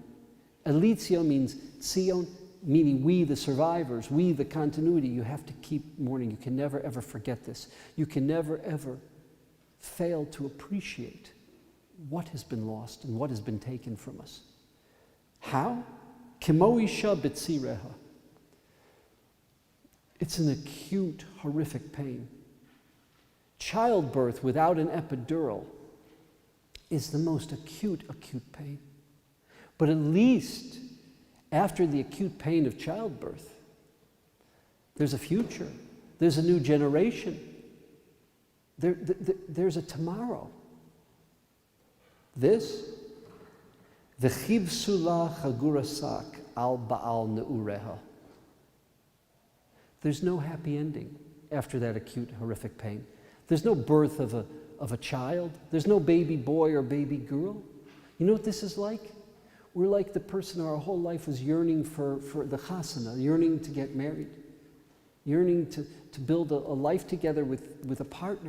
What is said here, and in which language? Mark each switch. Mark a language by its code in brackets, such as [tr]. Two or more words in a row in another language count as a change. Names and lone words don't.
[en] Elitio means Tzion, meaning we, the survivors, we, the continuity. You have to keep mourning. You can never, ever forget this. You can never, ever fail to appreciate what has been lost and what has been taken from us. How? [he] כמו אשה בציריה. [en] It's an acute, horrific pain. Childbirth without an epidural is the most acute pain. But at least after the acute pain of childbirth, there's a future. There's a new generation. There's a tomorrow. This, [he] כבתולה חגורת שק על בעל נעוריה. [en] There's no happy ending after that acute, horrific pain. There's no birth of a child. There's no baby boy or baby girl. You know what this is like? We're like the person our whole life was yearning for the chasana, yearning to get married, yearning to build a life together with a partner.